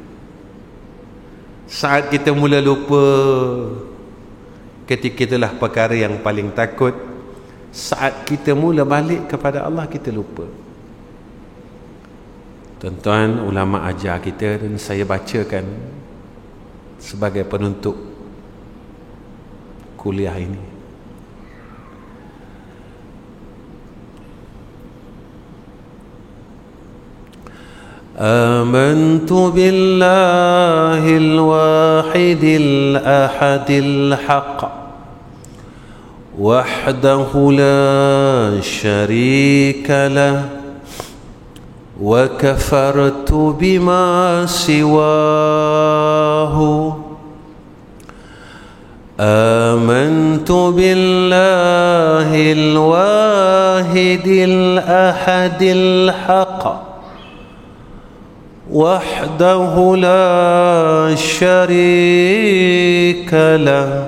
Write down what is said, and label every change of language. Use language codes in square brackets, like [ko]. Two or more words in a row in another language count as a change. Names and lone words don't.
[ms] Saat kita mula lupa, ketika itulah perkara yang paling takut. Saat kita mula balik kepada Allah, kita lupa. Tuan-tuan, ulama ajar kita dan saya bacakan sebagai penutup kuliah ini. [ar] آمنت بالله الواحد الأحد الحق وحده لا شريك له وكفرت بما سواه آمنت بالله الواحد الأحد الحق وحده لا شريك له